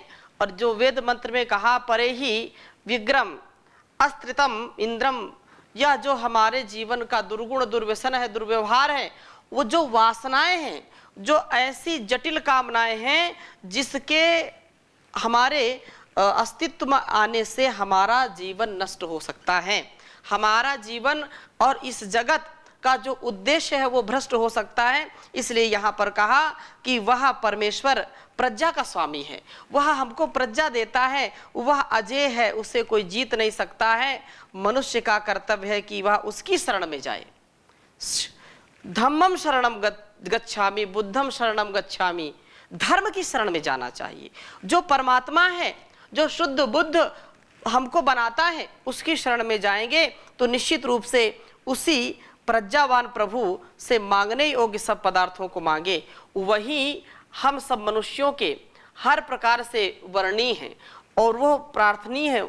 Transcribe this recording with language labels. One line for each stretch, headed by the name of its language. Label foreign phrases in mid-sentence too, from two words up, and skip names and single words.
Hindi: और जो वेद मंत्र में कहा,
Sanskrit: परे ही विग्रम अस्त्रितम इंद्रम,
Hindi: यह जो हमारे जीवन का दुर्गुण दुर्व्यसन है, दुर्व्यवहार है, वो जो वासनाएं हैं, जो ऐसी जटिल कामनाएं हैं जिसके हमारे अस्तित्व में आने से हमारा जीवन नष्ट हो सकता है, हमारा जीवन और इस जगत का जो उद्देश्य है वो भ्रष्ट हो सकता है। इसलिए यहाँ पर कहा कि वह परमेश्वर प्रज्ञा का स्वामी है, वह हमको प्रज्ञा देता है, वह अजय है, उसे कोई जीत नहीं सकता है। मनुष्य का कर्तव्य है कि वह उसकी शरण में जाए।
Pali: धम्मम शरणम गच्छामि, बुद्धम शरणम गच्छामि,
Hindi: धर्म की शरण में जाना चाहिए। जो परमात्मा है, जो शुद्ध बुद्ध हमको बनाता है, उसकी शरण में जाएंगे तो निश्चित रूप से उसी प्रज्ञावान प्रभु से मांगने योग्य सब पदार्थों को मांगे। वही हम सब मनुष्यों के हर प्रकार से वर्णीय हैं और वो प्रार्थनीय है।